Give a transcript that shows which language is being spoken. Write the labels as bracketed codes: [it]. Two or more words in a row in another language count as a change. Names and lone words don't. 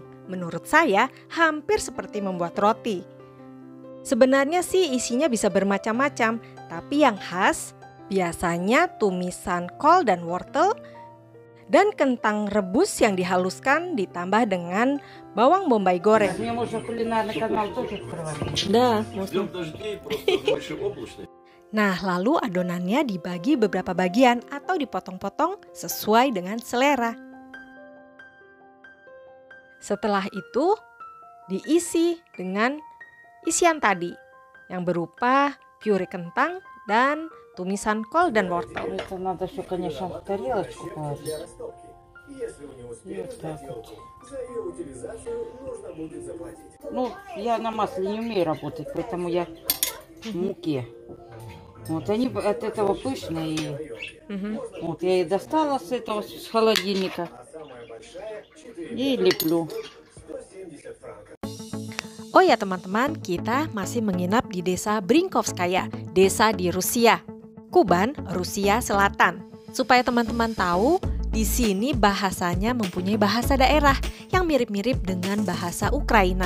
[id] Menurut saya hampir seperti membuat roti. Sebenarnya sih isinya bisa bermacam-macam, tapi yang khas biasanya tumisan kol dan wortel dan kentang rebus yang dihaluskan ditambah dengan bawang bombay goreng. [ru] Мне можно кулинарный канал тоже открывать. [id] Dah, [ru] Ждем дождей, просто больше облачно. [id] Nah, lalu adonannya dibagi beberapa bagian atau dipotong-potong sesuai dengan selera. Setelah itu, diisi dengan isian tadi yang berupa pure kentang dan tumisan kol dan wortel. [ru] Это надо все, конечно, в тарелочку положить. И вот так вот. Ну, я на масле не умею работать, поэтому я в муке. Вот они от этого пышные. Вот я и достала с этого, с холодильника. И леплю. [id] Oh ya teman-teman, kita masih menginap di desa Brinkovskaya, desa di Rusia, Kuban, Rusia Selatan. Supaya teman-teman tahu, di sini bahasanya mempunyai bahasa daerah yang mirip-mirip dengan bahasa Ukraina.